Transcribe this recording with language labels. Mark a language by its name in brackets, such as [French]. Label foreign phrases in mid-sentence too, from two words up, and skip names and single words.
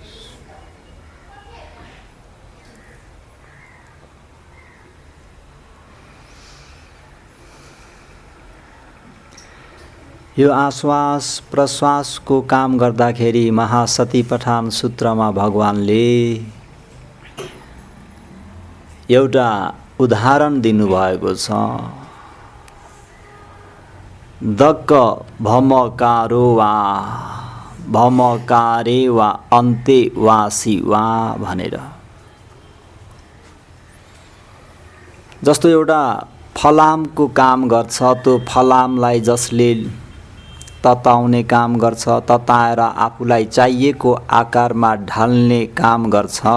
[Nepali] यो आश्वास प्रश्वासको काम गर्दाखेरि महासतिपठान सूत्रमा भगवानले एउटा उदाहरण दिनुभएको छ। [Pali] दक्क भमकारो भमकारे वा अन्ते वासी वा भनेर। [Nepali] जस्तो एउटा फलामको काम गर्छ, त्यो फलामलाई जसले तताउने काम गर्छ, तताएर आफूलाई चाहिएको आकारमा ढाल्ने काम गर्छ,